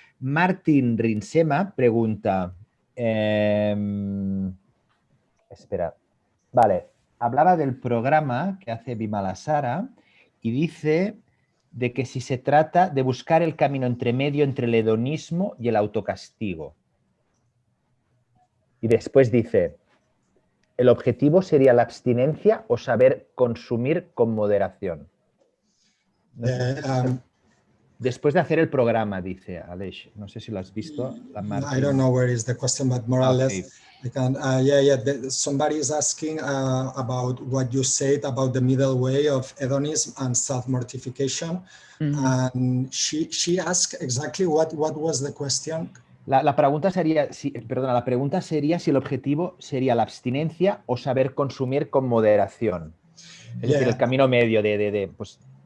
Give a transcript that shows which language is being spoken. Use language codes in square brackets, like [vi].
[es] Martín Rinsema pregunta, espera, vale, hablaba del programa que hace Vimalasara y dice de que si se trata de buscar el camino entre medio entre el hedonismo y el autocastigo. Y después dice, ¿el objetivo sería la abstinencia o saber consumir con moderación? No sé. Después de hacer el programa, dice Aleix. No sé si lo has visto. [en] I don't know where is the question, but more or less, I can, somebody is asking about what you said about the middle way of hedonism and self-mortification. Mm-hmm. And she asked exactly what was the question. [es] La pregunta sería, la pregunta sería si el objetivo sería la abstinencia o saber consumir con moderación. Es decir, el camino medio de pues,